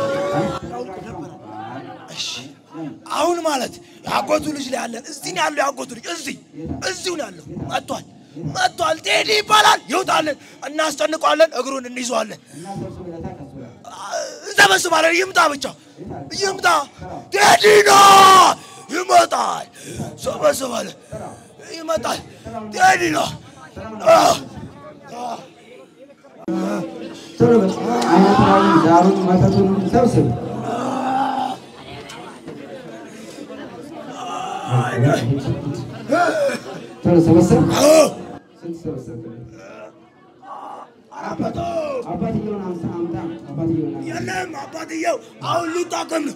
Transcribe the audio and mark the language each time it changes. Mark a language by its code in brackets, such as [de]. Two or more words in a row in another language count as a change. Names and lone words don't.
[am] አሁን ማለት ያጎቱ ልጅ ላይ ያለን እዚህ ነው ያለው። ያጎቱ ልጅ እዚሁ ነው ያለው። መጥቷል። ቴዲ ይባላል። ይውጣልን፣ እናስጨንቀዋለን፣ እግሩን እንይዘዋለን፣ እንሰበስባለን። ይምጣ፣ ብቻ ይምጣ። ቴዲ ነው ይመጣል። ሰበስባለን፣ ይመጣል። ቴዲ ነው አይነታውን ዛሩን መተቱን ሰብስብ [id] Terus selesai? Selesai. Apa dia Ya nem, apa dia? Aku lupa kamu.